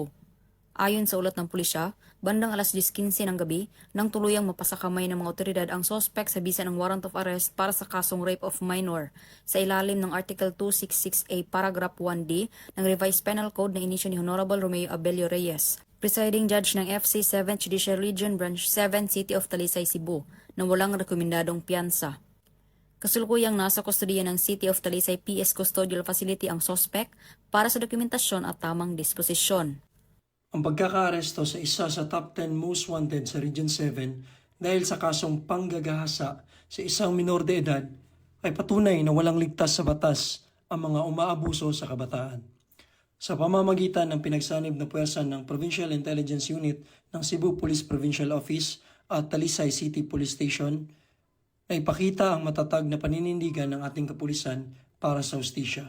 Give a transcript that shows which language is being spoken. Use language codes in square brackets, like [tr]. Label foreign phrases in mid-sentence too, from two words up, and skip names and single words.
[tl] Ayon sa ulat ng pulisya, bandang alas 10:15 ng gabi, nang tuluyang mapasakamay ng mga otoridad ang suspect sa bisa ng warrant of arrest para sa kasong [en] rape of minor [tl] sa ilalim ng Article 266A Paragraph 1D ng Revised Penal Code na inisyo ni Honorable Romeo Abelio Reyes, [en] Presiding Judge [tl] ng FC 7th Judicial Region Branch 7 City of Talisay, Cebu, na walang rekomendadong piyansa. Kasulukuyang nasa kustodiya ng City of Talisay PS Custodial Facility ang suspect para sa dokumentasyon at tamang disposisyon. Ang pagkakaaresto sa isa sa [en] top 10 most wanted [tl] sa Region 7 dahil sa kasong panggagahasa sa isang minor de edad ay patunay na walang ligtas sa batas ang mga umaabuso sa kabataan. Sa pamamagitan ng pinagsanib na puwersa ng Provincial Intelligence Unit ng Cebu Police Provincial Office at Talisay City Police Station, ay ipakita ang matatag na paninindigan ng ating kapulisan para sa hustisya.